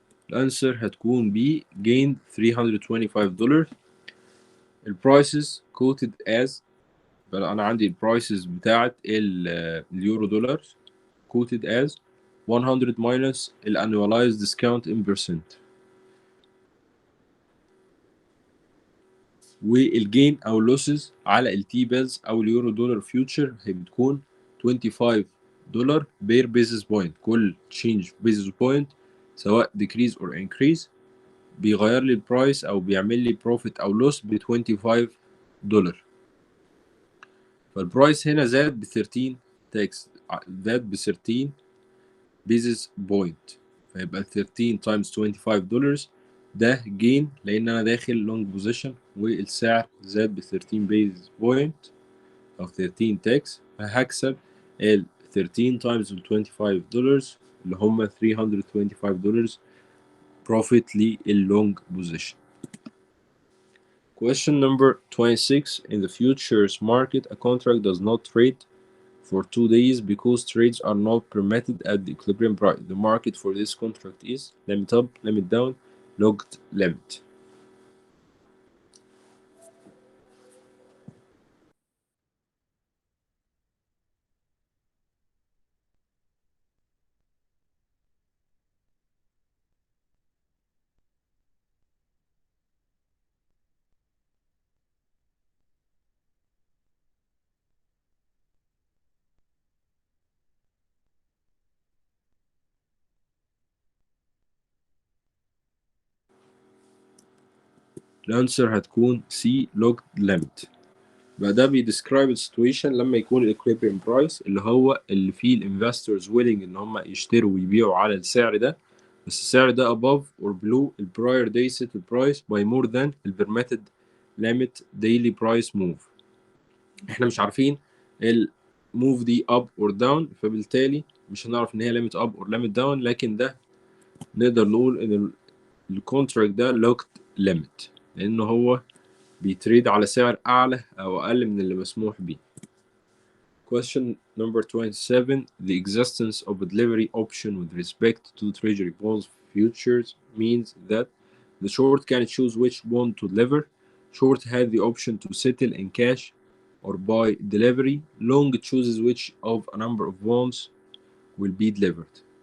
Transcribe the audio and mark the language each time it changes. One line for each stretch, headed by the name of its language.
Arabic: الانسر هتكون
English: B gained $325.
Arabic: البرايسز quoted as، بقى انا عندي البرايسز بتاعت اليورو دولار
English: quoted as 100 minus
Arabic: الانnualized
English: discount in percent.
Arabic: والجين او اللوسز على التي بيلز او اليورو دولار فيوتشر هي بتكون $25 بير بيزس بوينت. كل تشينج بيزس بوينت سواء
English: decrease or increase
Arabic: بيغير لي البرايس او بيعمل لي بروفيت او لوس ب $25. فالبرايس هنا زاد ب 13 تاكس، زاد ب 13 بيزس بوينت، فيبقى 13 تايمز $25 ده جين لان انا داخل لونج بوزيشن والسعر زاد ب 13 بيزس بوينت او 13 تاكس، فهكسب ال 13 تايمز ال $25 اللي هم $325 profit لللونج بوزيشن.
English: Question number 26. In the futures market, a contract does not trade for 2 days because trades are not permitted at the equilibrium price. The market for this contract is limit up, limit down, locked limit.
Arabic: الانسر هتكون
English: C locked limit.
Arabic: بقى ده بيديسكرايب السيتويشن لما يكون الاكويبريم برايس اللي هو اللي فيه الانفسترز ويلنج ان هم يشتروا ويبيعوا على السعر ده، بس السعر ده
English: above or below
Arabic: ال
English: prior day settled price by more than ال permitted limit daily price move.
Arabic: احنا مش عارفين الموف دي
English: up or down،
Arabic: فبالتالي مش هنعرف ان هي
English: limit up or limit down،
Arabic: لكن ده نقدر نقول ان الكونتراكت ده locked limit لانه هو بيتريد على سعر اعلى او اقل من اللي مسموح بيه.
English: Question number 27. The existence of a delivery option with respect to treasury bonds futures means that the short can choose which bond to deliver. Short has the option to settle in cash or by delivery. Long chooses which of a number of bonds will be delivered.